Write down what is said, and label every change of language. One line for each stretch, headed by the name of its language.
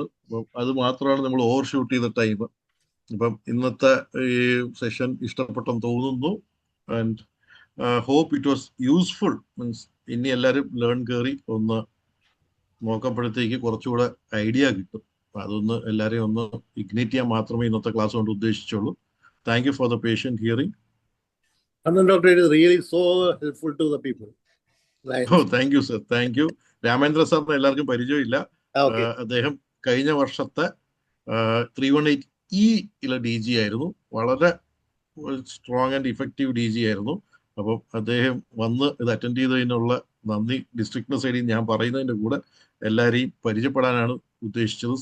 Malayalam: അപ്പം അത് മാത്രമാണ് നമ്മൾ ഓവർ ഷൂട്ട് ചെയ്ത ടൈം. അപ്പം ഇന്നത്തെ ഈ സെഷൻ ഇഷ്ടപ്പെട്ടെന്ന് തോന്നുന്നു.
English: And hope it was useful.
Malayalam: Means ഇനി എല്ലാവരും ലേൺ കയറി ഒന്ന് നോക്കുമ്പോഴത്തേക്ക് കുറച്ചുകൂടെ ഐഡിയ കിട്ടും. അപ്പം അതൊന്ന് എല്ലാവരെയും ഒന്ന് ഇഗ്നേറ്റ് ചെയ്യാൻ മാത്രമേ ഇന്നത്തെ ക്ലാസ് കൊണ്ട് ഉദ്ദേശിച്ചുള്ളൂ.
English: Thank you for the patient hearing. Doctor, it is really so helpful to the people. Right. Oh, thank you, sir. Thank you.
Malayalam: Ramendra സാറിന് എല്ലാവർക്കും പരിചയമില്ല. അദ്ദേഹം കഴിഞ്ഞ വർഷത്തെ 318E DG ആയിരുന്നു. വളരെ സ്ട്രോങ് ആൻഡ് ഇഫക്റ്റീവ് DG ആയിരുന്നു. അപ്പം അദ്ദേഹം വന്ന് ഇത് അറ്റൻഡ് ചെയ്തതിനുള്ള നന്ദി ഡിസ്ട്രിക്റ്റിന്റെ സൈഡിൽ ഞാൻ പറയുന്നതിന്റെ കൂടെ എല്ലാവരെയും പരിചയപ്പെടാനാണ് ഉദ്ദേശിച്ചത്.